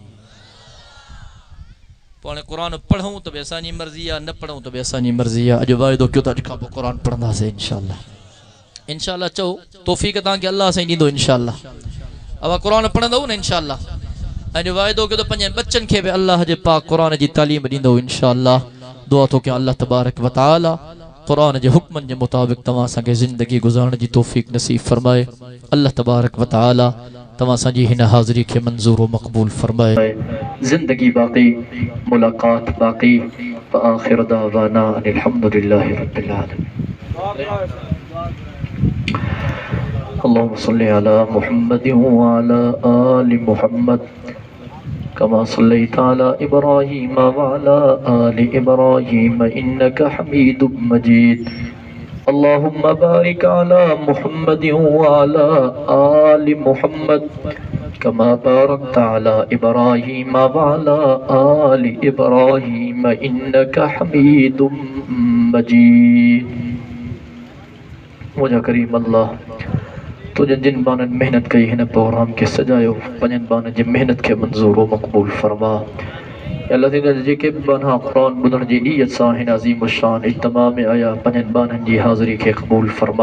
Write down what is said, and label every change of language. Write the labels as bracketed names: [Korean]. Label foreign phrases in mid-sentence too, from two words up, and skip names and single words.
[Sindhi] पोइ हाणे कुरान पढ़ूं त बि असांजी मर्ज़ी आहे, न पढ़ूं त बि असांजी मर्ज़ी आहे। अॼु वाइदो कयो त अॼु खां पोइ कुरान पढ़ंदासीं [Arabic] إن شاء الله. إن شاء الله [Sindhi] चओ तौफ़ीक़ तव्हांखे अल्लाह साईं ॾींदो [Arabic] إن شاء الله. [Sindhi] अवा कुरान पढ़ंदव न [Arabic] إن شاء الله. [Sindhi] अॼु वाइदो कयो त पंहिंजनि बच्चनि खे बि अल्लाह जे पाक कुरान जी तालीम ॾींदो [Arabic] إن شاء الله. [Sindhi] दुआ थो कयां [Arabic] الله تبارك وتعالى [Sindhi] कुरान जे हुक्मनि जे मुताबिक़ तव्हां असांखे ज़िंदगी गुज़ारण जी तौफ़ीक़ नसीब फरमाए। [Arabic] الله تبارك وتعالى [Sindhi] तव्हां असांजी हिन हाज़िरी खे मंज़ूर व मक़बूल फरमाए। ज़िंदगी बाक़ी, मुलाक़ात बाक़ी। [Arabic] وآخر دعوانا أن الحمد لله رب العالمين. اللهم صل على محمد وعلى آل محمد كما صليت على إبراهيم وعلى آل إبراهيم إنك حميد مجيد. اللهم بارك على محمد وعلى آل محمد كما باركت على إبراهيم وعلى آل إبراهيم إنك حميد مجيد. [Sindhi] मुझा करीम अल्लाह तुझे जिन बाननि मेहनत कई हिन प्रोग्राम के सजायो, पंजनि बाननि जी मेहनत के मंज़ूर व मक़बूल फरमा। अल्लाह तुझे जेके बि बाना क़ुरान ॿुधण जी नीयत सां हिन अज़ीम शान इज्तिमा में आया, पंजनि बाननि जी हाज़िरी खे क़बूल फरमा।